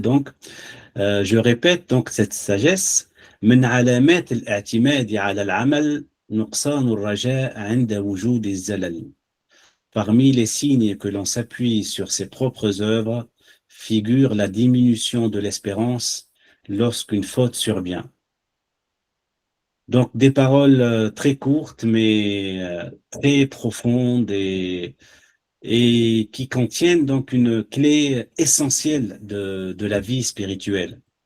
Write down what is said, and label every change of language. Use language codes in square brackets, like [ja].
[fr] Donc, je répète donc cette sagesse. [ar] من علامات الاعتماد على العمل نقصان الرجاء عند وجود الزلل. [fr] parmi les signes que l'on s'appuie sur ses propres œuvres, figure la diminution de l'espérance lorsqu'une faute survient. Donc des paroles très courtes mais très profondes et qui contiennent donc une clé essentielle de la vie spirituelle.